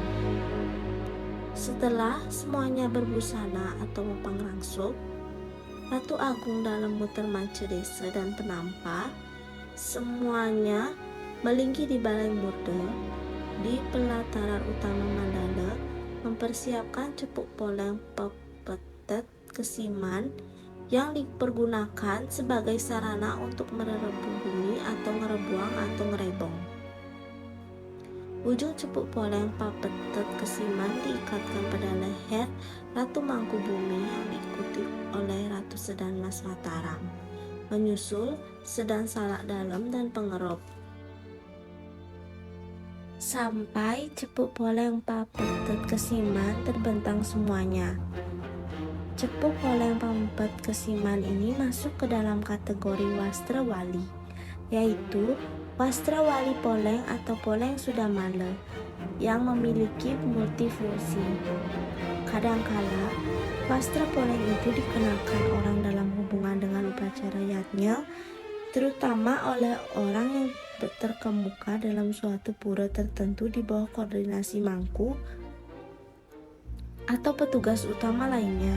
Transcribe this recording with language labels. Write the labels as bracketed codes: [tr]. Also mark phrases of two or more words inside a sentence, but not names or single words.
[id] Setelah semuanya berbusana atau mepanglangsung, Ratu Agung dalam muter manca desa dan penampa semuanya melingki di balai murda di pelataran utama mandala mempersiapkan cepuk poleng pepetet Kesiman yang dipergunakan sebagai sarana untuk merebung bumi atau ngerebuang atau ngerebong. Ujung cepuk poleng papetet Kesiman diikatkan pada leher Ratu Mangku Bumi yang diikuti oleh Ratu Sedan Mas Mataram, menyusul Sedan Salak Dalam dan pengerop. Sampai cepuk poleng papetet Kesiman terbentang semuanya. Cepuk poleng pampet Kesiman ini masuk ke dalam kategori wastra wali, yaitu wastra wali poleng atau poleng sudamala yang memiliki multifungsi. Kadangkala wastra poleng itu dikenakan orang dalam hubungan dengan upacara yatnya, terutama oleh orang yang terkemuka dalam suatu pura tertentu di bawah koordinasi mangku atau petugas utama lainnya.